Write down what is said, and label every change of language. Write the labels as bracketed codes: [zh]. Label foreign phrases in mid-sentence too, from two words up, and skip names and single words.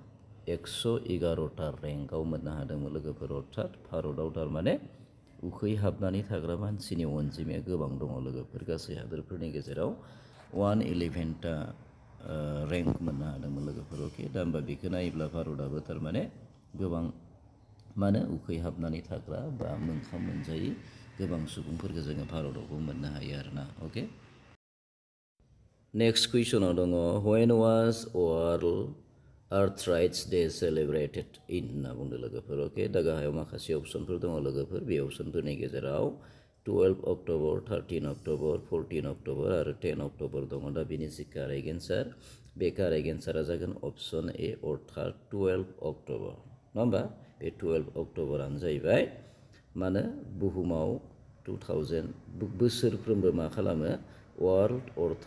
[brx] 111टा रेंकआव मोननो हादोंमोन लोगोफोर अर्थात भारतआव थारमाने उखैहाबनानै थाग्रा मानसिनि अनजिमाया गोबां दङ लोगोफोर गासै हादोरफोरनि गेजेराव 111टा रेंक मोननो हादोंमोन लोगोफोर अके दा होमबा बेखौ नायोब्ला भारतआबो थारमाने गोबां मानो उखैहाबनानै थाग्रा बा ओंखाम मोनजायै गोबां सुबुंफोरखौ जोङो भारतआवबो मोननो हायो आरोना अके [en] next question [brx] दङ [en] when was World Earth Rights Day celebrated in [brx] होनना बुंदों लोगोफोर अके दा गाहायाव माखासे अपसनफोर दङ लोगोफोर बे अपसनफोरनि गेजेराव 12 अक्ट'बर 13 अक्ट'बर 14 अक्ट'बर आरो 10 अक्ट'बर दङ दा बेनि जि [en] correct answer [brx] बे [en] correct answer [brx] जागोन [en] option A [brx] अर्थात 12 अक्ट'बर नङा होमबा बे 12 अक्ट'बरानो जाहैबाय मानो बुहुमाव 2000 बोसोरफ्रोमबो मा खालामो [en] World Earth